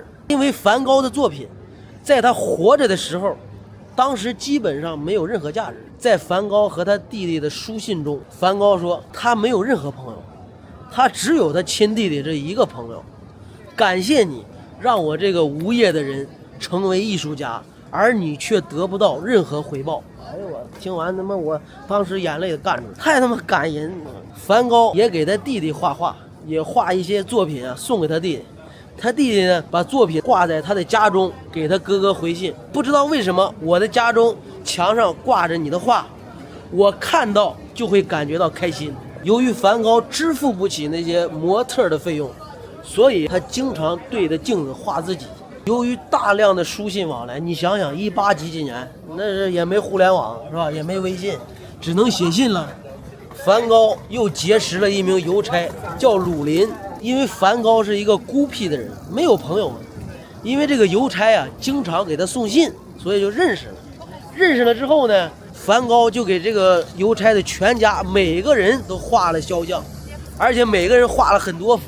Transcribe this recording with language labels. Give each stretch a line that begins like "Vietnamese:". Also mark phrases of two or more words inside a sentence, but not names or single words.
Chinese: 因為梵高的作品在他活着的時候，當時基本上沒有任何價值。在梵高和他弟弟的書信中，梵高說他沒有任何朋友， 他只有他親弟弟這一個朋友。感謝你讓我這個無業的人成為藝術家，而你卻得不到任何回報。哎呦我聽完他媽，我當時眼淚乾出來，太他媽感人。梵高也給他弟弟畫畫，也畫一些作品啊送给他弟弟。他弟弟呢把作品掛在他的家中，給他哥哥回信。不知道為什麼我的家中牆上掛着你的畫，我看到就會感覺到開心。由於梵高支付不起那些模特的費用，所以他經常對着鏡子畫自己。由於大量的書信往來，你想想18幾年，那是也沒互聯網是吧，也沒微信，只能寫信了。梵高又结識了一名郵差叫魯林，因為梵高是一個孤僻的人，沒有朋友，因為這個郵差啊經常給他送信，所以就認識了。認識了之後呢，梵高就給這個郵差的全家每個人都畫了肖像，而且每個人畫了很多幅。